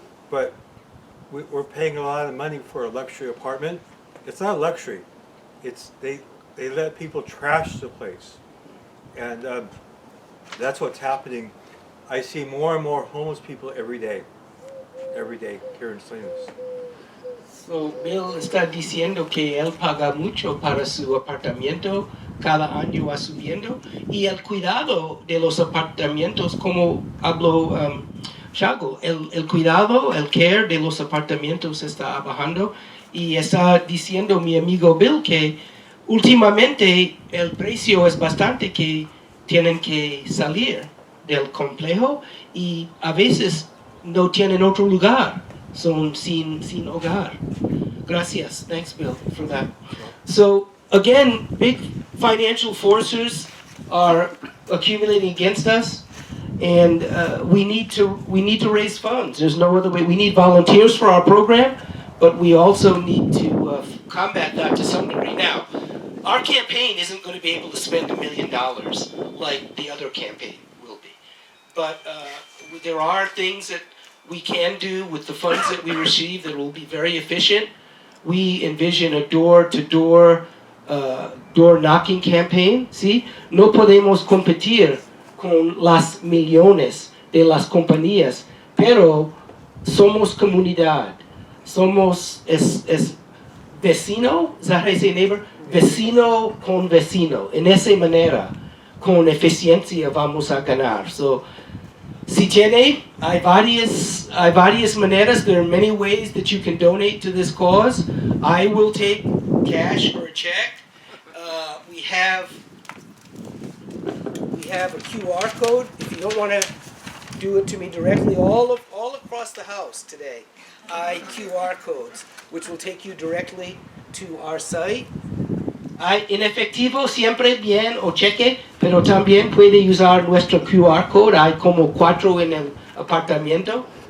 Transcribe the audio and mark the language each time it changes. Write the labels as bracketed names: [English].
[English] But we're paying a lot of money for a luxury apartment. It's not luxury. It's they let people trash the place, and that's what's happening. I see more and more homeless people every day here in Salinas. [Spanish] So, Bill está diciendo que él paga mucho para su apartamento, cada año va subiendo, y el cuidado de los apartamentos, como habló Chago, el cuidado, el care de los apartamentos está bajando, y está diciendo mi amigo Bill que últimamente el precio es bastante que tienen que salir del complejo y a veces no tienen otro lugar, son sin hogar. Gracias. [English] Thanks, Bill, for that. So, again, big financial forces are accumulating against us, and we need to raise funds. There's no other way. We need volunteers for our program, but we also need to combat that to some degree. Now, our campaign isn't going to be able to spend $1 million like the other campaign will be. But there are things that we can do with the funds that we receive that will be very efficient. We envision a door-to-door, door-knocking campaign, ¿sí? [Spanish] No podemos competir con las millones de las compañías, pero somos comunidad. Somos vecino, [English] is that how you say neighbor? [Spanish] Vecino con vecino. En esa manera, con eficiencia vamos a ganar. So, si tiene, hay varias maneras. [English] There are many ways that you can donate to this cause. I will take cash or a check. We have a QR code. If you don't want to do it to me directly, all across the house today, hay QR codes, which will take you directly to our site. [Spanish] En efectivo siempre bien o cheque, pero también puede usar nuestro QR code. Hay como 4 en el apartamento.